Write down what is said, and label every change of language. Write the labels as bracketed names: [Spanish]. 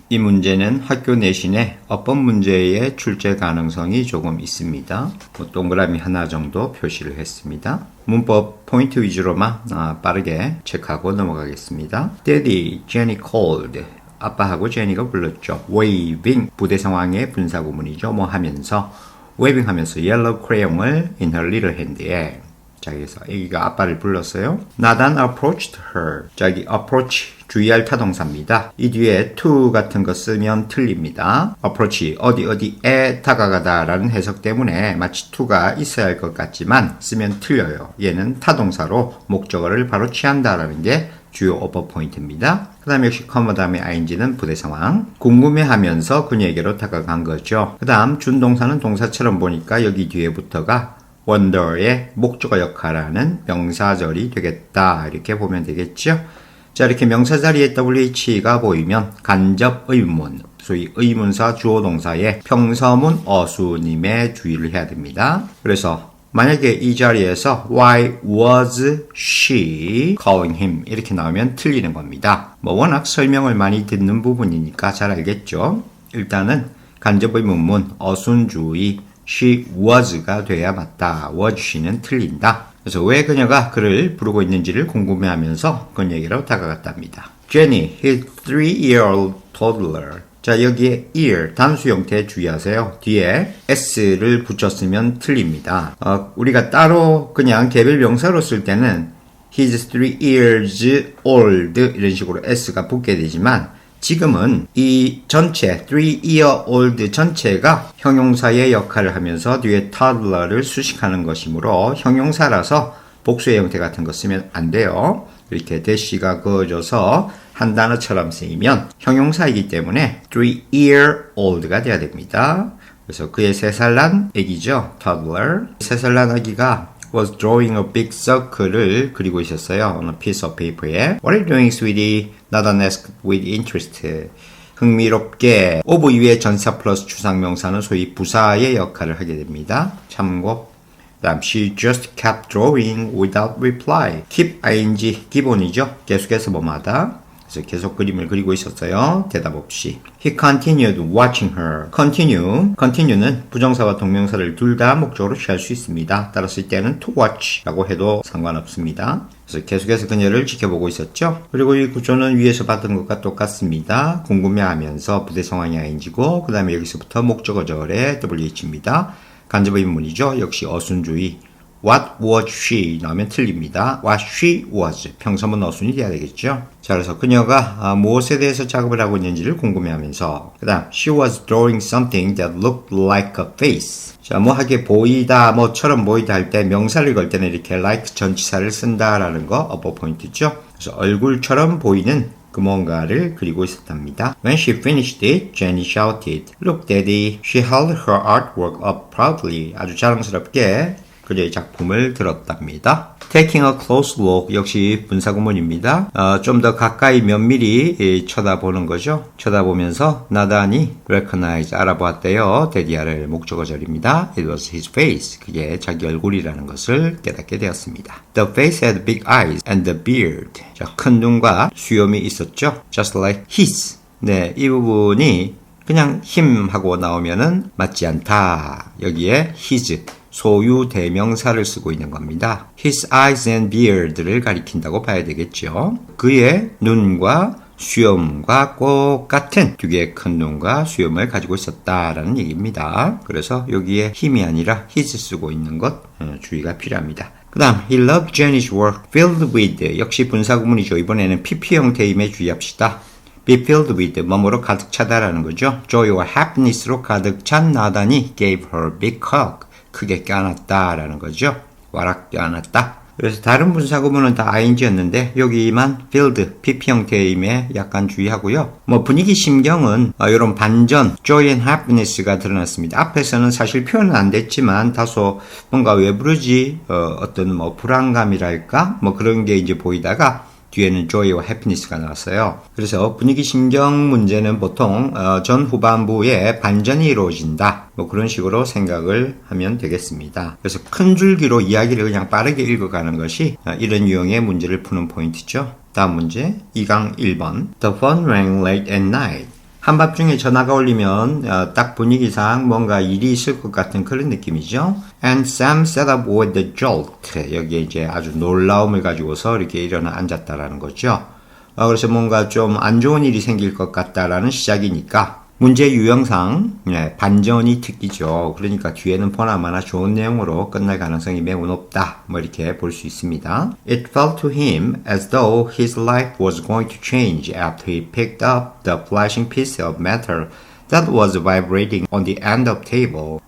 [Korean] 이 문제는 학교 내신에 어법 문제의 출제 가능성이 조금 있습니다. 동그라미 하나 정도 표시를 했습니다. 문법 포인트 위주로만 빠르게 체크하고 넘어가겠습니다. [English] Daddy, Jenny called. [Korean] 아빠하고 제니가 불렀죠. [English] Waving. [Korean] 부대 상황의 분사구문이죠. 뭐 하면서 [English] waving 하면서 yellow crayon을 in her little hand에. [Korean] 자, 그래서 애기가 아빠를 불렀어요. [English] 나단 approached her. [Korean] 자, 여기 approach 주의할 타동사입니다. 이 뒤에 to 같은 거 쓰면 틀립니다. approach 어디에 다가가다 라는 해석 때문에 마치 to가 있어야 할 것 같지만 쓰면 틀려요. 얘는 타동사로 목적어를 바로 취한다 라는 게 주요 어법 포인트입니다. 그 다음에 역시 커머 다음에 ing는 부대 상황. 궁금해하면서 그녀에게로 다가간 거죠. 그 다음 준동사는 동사처럼 보니까 여기 뒤에부터가 wonder의 목적어 역할하는 명사절이 되겠다. 이렇게 보면 되겠죠. 자, 이렇게 명사 자리에 WH가 보이면 간접 의문, 소위 의문사 주어동사의 평서문 어수님의 주의를 해야 됩니다. 그래서 만약에 이 자리에서 [English] Why was she calling him? [Korean] 이렇게 나오면 틀리는 겁니다. 뭐 워낙 설명을 많이 듣는 부분이니까 잘 알겠죠. 일단은 간접 의문문 어순주의 [English] she was [Korean] 가 돼야 맞다. [English] was she [Korean] 는 틀린다. 그래서 왜 그녀가 그를 부르고 있는지를 궁금해하면서 그녀에게로 다가갔답니다. [English] Jenny, his 3-year-old toddler. [Korean] 자, 여기에 year 단수 형태 주의하세요. 뒤에 s를 붙였으면 틀립니다. 우리가 따로 그냥 개별 명사로 쓸 때는 [English] his 3 years old [Korean] 이런 식으로 s가 붙게 되지만 지금은 이 전체 3-year-old 전체가 형용사의 역할을 하면서 뒤에 toddler를 수식하는 것이므로 형용사라서 복수의 형태 같은 거 쓰면 안 돼요. 이렇게 대시가 그어져서 한 단어처럼 쓰이면 형용사이기 때문에 3-year-old가 돼야 됩니다. 그래서 그의 3살 난 아기죠. toddler. 3살 난 아기가 [English] was drawing a big circle [Korean] 을 그리고 있었어요. [English] on a piece of paper에. What are you doing, sweetie? 나단 asked with interest. [Korean] 흥미롭게 of 이후에 전사 플러스 추상명사는 소위 부사의 역할을 하게 됩니다. 참고. [English] 다음 she just kept drawing without reply. [Korean] keep ing 기본이죠. 계속해서 뭐마다. 그래서 계속 그림을 그리고 있었어요. 대답 없이. [English] He continued watching her. [Korean] continue는 부정사와 동명사를 둘 다 목적으로 취할 수 있습니다. 따라서 이때는 to watch라고 해도 상관없습니다. 그래서 계속해서 그녀를 지켜보고 있었죠. 그리고 이 구조는 위에서 봤던 것과 똑같습니다. 궁금해하면서 부대 상황이 ing고 그 다음에 여기서부터 목적어절의 WH입니다. 간접 의문이죠. 역시 어순주의. [English] What was she? [Korean] 나오면 틀립니다. [English] What she was. [Korean] 평서문 어순이 돼야 되겠죠. 자, 그래서 그녀가 무엇에 대해서 작업을 하고 있는지를 궁금해하면서 그 다음 [English] she was drawing something that looked like a face. [Korean] 자, 뭐하게 보이다, 뭐처럼 보이다 할 때 명사를 걸 때는 이렇게 like 전치사를 쓴다라는 거 어법 포인트죠. 그래서 얼굴처럼 보이는 그 뭔가를 그리고 있었답니다. [English] When she finished it, Jenny shouted, "Look, Daddy!" She held her artwork up proudly. [Korean] 아주 자랑스럽게 그녀의 작품을 들었답니다. [English] Taking a close look [Korean] 역시 분사구문입니다. 좀 더 가까이 면밀히 쳐다보는 거죠. 쳐다보면서 나단이 recognize 알아보았대요. 데디아를 목적어절입니다. [English] It was his face. [Korean] 그게 자기 얼굴이라는 것을 깨닫게 되었습니다. [English] The face had big eyes and the beard. [Korean] 자, 큰 눈과 수염이 있었죠. [English] Just like his. [Korean] 네, 이 부분이 그냥 him 하고 나오면은 맞지 않다. 여기에 his. 소유 대명사를 쓰고 있는 겁니다. [English] His eyes and beard [Korean] 를 가리킨다고 봐야 되겠죠. 그의 눈과 수염과 똑같은 두 개의 큰 눈과 수염을 가지고 있었다라는 얘기입니다. 그래서 여기에 힘이 아니라 his 쓰고 있는 것 주의가 필요합니다. 그 다음 [English] He loved Jenny's work filled with [Korean] 역시 분사구문이죠. 이번에는 PP 형태임에 주의합시다. Be filled with 뭐뭐로 가득 차다라는 거죠. [English] Joy와 happiness로 [Korean] 가득 찬 [English] 나단이 gave her a big hug. [Korean] 크게 껴안았다라는 거죠. 와락 껴안았다. 그래서 다른 분사구문은 다 ing였는데 여기만 filled, PP 형태임에 약간 주의하고요. 뭐 분위기 심경은 이런 반전, [English] joy and happiness [Korean] 가 드러났습니다. 앞에서는 사실 표현은 안 됐지만 다소 뭔가 왜 부르지 어떤 뭐 불안감이랄까 뭐 그런 게 이제 보이다가 뒤에는 [English] joy와 happiness [Korean] 가 나왔어요. 그래서 분위기 신경 문제는 보통 전 후반부에 반전이 이루어진다. 뭐 그런 식으로 생각을 하면 되겠습니다. 그래서 큰 줄기로 이야기를 그냥 빠르게 읽어가는 것이 이런 유형의 문제를 푸는 포인트죠. 다음 문제 2강 1번 [English] The phone rang late at night. [Korean] 한밤중에 전화가 울리면 딱 분위기상 뭔가 일이 있을 것 같은 그런 느낌이죠. [English] And Sam sat up with a jolt. [Korean] 여기에 이제 아주 놀라움을 가지고서 이렇게 일어나 앉았다라는 거죠. 그래서 뭔가 좀 안 좋은 일이 생길 것 같다라는 시작이니까 문제 유형상 반전이 특기죠. 그러니까 뒤에는 보나마나 좋은 내용으로 끝날 가능성이 매우 높다. 뭐 이렇게 볼 수 있습니다. [English] It felt to him as though his life was going to change after he picked up the flashing piece of metal that was vibrating on the end of table.